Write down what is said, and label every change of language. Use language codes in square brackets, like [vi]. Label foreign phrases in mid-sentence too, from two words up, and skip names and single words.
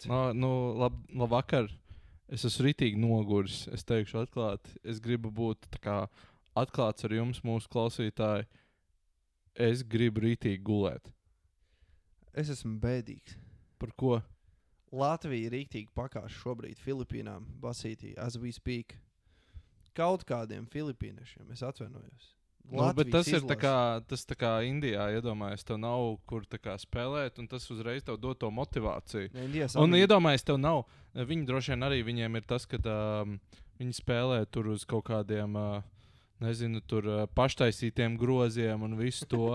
[lv] Labvakar. Es esmu ritīgi noguris. Es teikšu atklāti. Es gribu būt tā kā atklāts ar jums, mūsu klausītāji. Es gribu ritīgi gulēt. Es esmu bēdīgs. Par ko? Latvija rīktīgi pakāš šobrīd Filipīnām, Basītī, [en] as we speak. [lv] Kaut kādiem filipīniešiem, es atvainojos. Bet tas ir tā kā Indijā, iedomājies, tev nav kur tā kā spēlēt, un tas uzreiz tev dod to motivāciju. Un iedomājies, tev nav, viņi droši vien arī viņiem ir tas, ka viņi spēlē tur uz kaut kādiem, nezinu, tur paštaisītiem groziem un visu to.